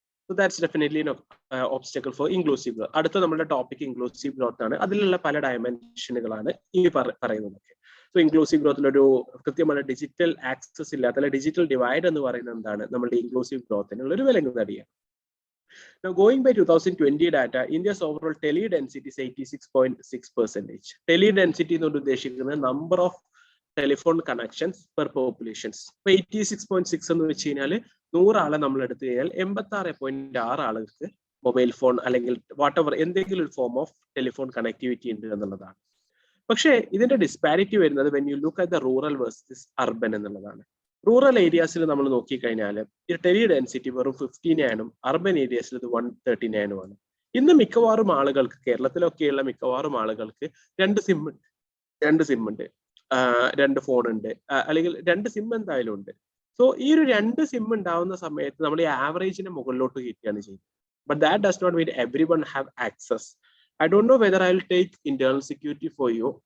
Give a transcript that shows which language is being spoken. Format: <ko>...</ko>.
<en>So that's definitely an obstacle for inclusive growth.</en> <ml>അടുത്ത നമ്മുടെ topic inclusive growth ആണ്. അതിലുള്ള പല ഡയമെൻഷനുകളാണ് ഈ പറയുന്നതൊക്കെ. സോ ഇൻക്ലൂസീവ് ഗ്രോത്തിൽ ഒരു കൃത്യമായ ഡിജിറ്റൽ ആക്സസ് ഇല്ലാത്ത അല്ലെ ഡിജിറ്റൽ ഡിവൈഡ് എന്ന് പറയുന്നത് എന്താണ്, നമ്മുടെ ഇൻക്ലൂസീവ് ഗ്രോത്തിനുള്ള ഒരു വിലങ്ങുതടിയാണ്.</ml> <en>Now going by 2020 data, India's overall tele density is 86.6%. Tele density</en> <ml>എന്ന് ഉദ്ദേശിക്കുന്നത്</ml> <en>number of telephone connections per populations.</en> <ml>86.6 എന്ന് വെച്ച് കഴിഞ്ഞാൽ 100 ആളെ നമ്മൾ എടുത്തു കഴിഞ്ഞാൽ 86.6 ആളുകൾക്ക് മൊബൈൽ ഫോൺ അല്ലെങ്കിൽ വാട്ടെവർ എന്തെങ്കിലും ഒരു ഫോം ഓഫ് ടെലിഫോൺ കണക്ടിവിറ്റി ഉണ്ട് എന്നുള്ളതാണ്. പക്ഷേ ഇതിന്റെ ഡിസ്പാരിറ്റി വരുന്നത്</ml> <en>when you look at the rural versus urban</en> <ml>എന്നുള്ളതാണ്. റൂറൽ ഏരിയാസിൽ നമ്മൾ നോക്കിക്കഴിഞ്ഞാൽ ഈ ടെലി ഡെൻസിറ്റി വെറും 15 ആണും അർബൻ ഏരിയാസിൽ ഇത് 139 ആണ്. ഇന്ന് മിക്കവാറും ആളുകൾക്ക്, കേരളത്തിലൊക്കെയുള്ള മിക്കവാറും ആളുകൾക്ക് രണ്ട് സിം ഉണ്ട്, 2 ഫോൺ ഉണ്ട്, അല്ലെങ്കിൽ 2 സിം എന്തായാലും ഉണ്ട്. സോ ഈ ഒരു 2 സിം ഉണ്ടാവുന്ന സമയത്ത് നമ്മൾ ഈ ആവറേജിനെ മുകളിലോട്ട് കയറ്റുകയാണ് ചെയ്യുന്നത്.</ml> <en>But that does not mean every one have access. I don't know whether I will take internal security for you.</en>